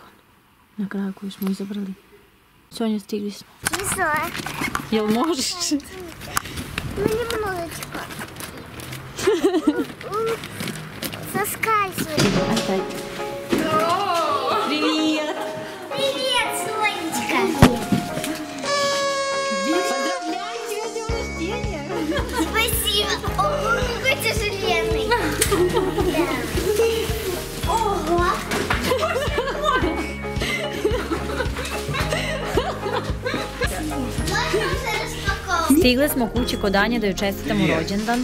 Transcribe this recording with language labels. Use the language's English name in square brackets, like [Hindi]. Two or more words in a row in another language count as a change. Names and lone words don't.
[Serbian] Na kraju koji smo izabrali. Sonja, stigli smo. Jel možeš? [Russian] Немножечко. Соскальзывай. Опять. Привет! Привет, Сонечка. Поздравляю тебя с днем рождения! Спасибо. Ого, какой тяжеленный. Ого. [Serbian] Stigle smo kući kod Anje da joj čestitamo rođendan.